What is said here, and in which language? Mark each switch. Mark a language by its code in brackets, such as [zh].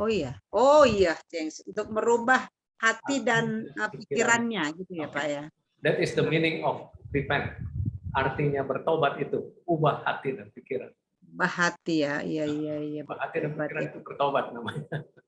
[id] Oh iya, untuk merubah hati dan pikirannya gitu ya Pak ya. [en] That is the meaning of repent. [id] Artinya bertobat itu ubah hati dan pikiran. Ubah hati ya, iya. Ubah hati dan pikiran itu bertobat namanya.